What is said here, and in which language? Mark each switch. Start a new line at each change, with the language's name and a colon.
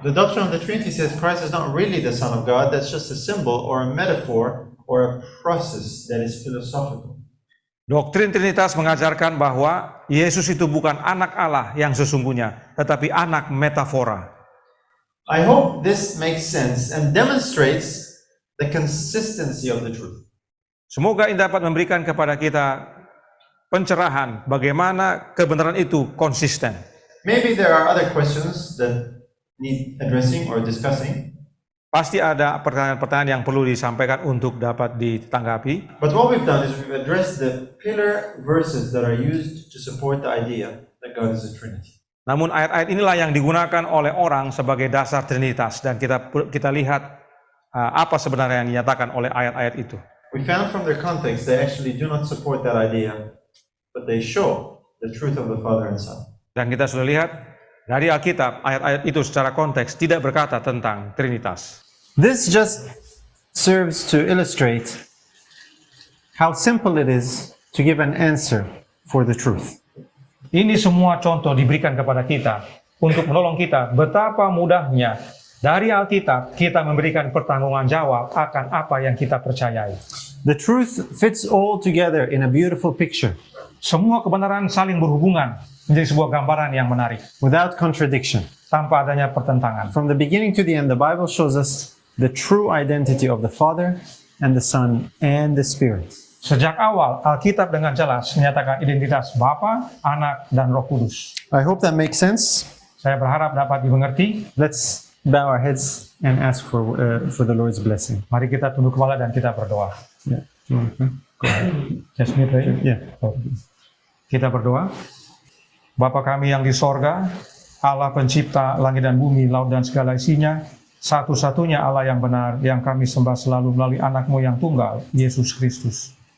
English: The doctrine of the Trinity says Christ is not really the Son of God. That's just a symbol or a metaphor or a process that is philosophical.
Indonesian: Doktrin Trinitas mengajarkan bahwa Yesus itu bukan anak Allah yang sesungguhnya, tetapi anak metafora.
English: I hope this makes sense and demonstrates the consistency of the truth.
Indonesian: Semoga ini dapat memberikan kepada kita pencerahan bagaimana kebenaran itu konsisten.
English: Maybe there are other questions that need addressing or discussing.
Indonesian: Pasti ada pertanyaan-pertanyaan yang perlu disampaikan untuk dapat ditanggapi.
English: But what we've done is we've addressed the pillar verses that are used to support the idea that God is a Trinity.
Indonesian: Namun ayat-ayat inilah yang digunakan oleh orang sebagai dasar Trinitas, dan kita lihat apa sebenarnya yang dinyatakan oleh ayat-ayat itu.
English: We found from their context they actually do not support that idea, but they show the truth of the Father and Son.
Indonesian: Dan kita sudah lihat dari Alkitab, ayat-ayat itu secara konteks tidak berkata tentang Trinitas.
English: This just serves to illustrate how simple it is to give an answer for the truth.
Indonesian: Ini semua contoh diberikan kepada kita untuk menolong kita betapa mudahnya dari Alkitab kita memberikan pertanggungan jawab akan apa yang kita percayai.
English: The truth fits all together in a beautiful picture,
Indonesian: Semua kebenaran saling berhubungan menjadi sebuah gambaran yang menarik
English: without contradiction.
Indonesian: tanpa adanya pertentangan.
English: From the beginning to the end, the Bible shows us the true identity of the Father and the Son and the Spirit.
Indonesian: Sejak awal, Alkitab dengan jelas menyatakan identitas Bapa, Anak, dan Roh Kudus.
English: I hope that makes sense.
Indonesian: Saya berharap dapat dimengerti.
English: Let's bow our heads and ask for the Lord's blessing.
Indonesian: Mari kita tunduk kepala dan kita berdoa.
English: Yeah. You want to pray? Go ahead. Just me pray. Yeah.
Indonesian: Kita berdoa. Bapa kami yang di sorga, Allah pencipta langit dan bumi, laut dan segala isinya, satu-satunya Allah yang benar, yang kami sembah selalu melalui anak-Mu yang tunggal, Yesus Kristus.